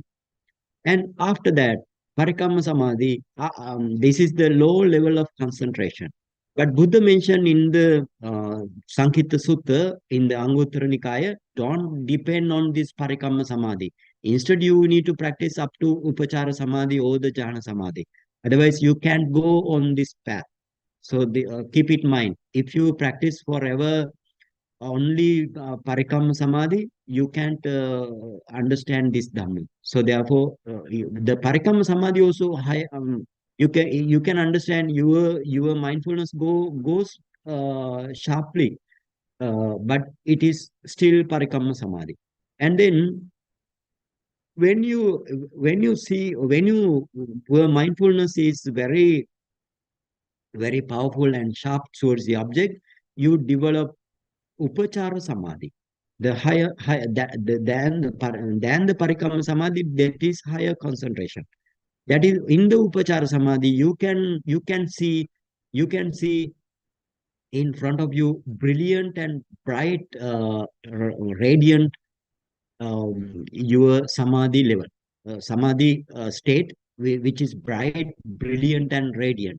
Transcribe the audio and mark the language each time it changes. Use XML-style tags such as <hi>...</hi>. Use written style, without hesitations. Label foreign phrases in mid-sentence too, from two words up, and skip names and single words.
<en>And after that,</en> <pi>parikamma samadhi,</pi> <en>this is the low level of concentration. But Buddha mentioned in the Sankhita Sutta, in the Anguttara Nikaya, don't depend on this</en> <pi>parikamma samadhi.</pi> <en>Instead, you need to practice up to</en> <pi>upachara samadhi</pi> <en>or the</en> <pi>jhana samadhi.</pi> <en>Otherwise, you can't go on this path. So keep it in mind. If you practice forever only</en> <pi>parikam samadhi,</pi> <en>you can't understand this dhamma. So therefore, the</en> <pi>parikam samadhi</pi> <en>also high. You can understand your mindfulness goes sharply, but it is still</en> <pi>parikam samadhi.</pi> <en>And then when you where mindfulness is very powerful and sharp towards the object, you develop</en> <pi>upachara samadhi.</pi> <en>The higher than the</en> <pi>parikama samadhi,</pi> <en>that is higher concentration. That is in the</en> <pi>upachara samadhi,</pi> <en>you can see in front of you brilliant and bright, radiant, your samadhi level, samadhi state, which is bright, brilliant, and radiant.</en>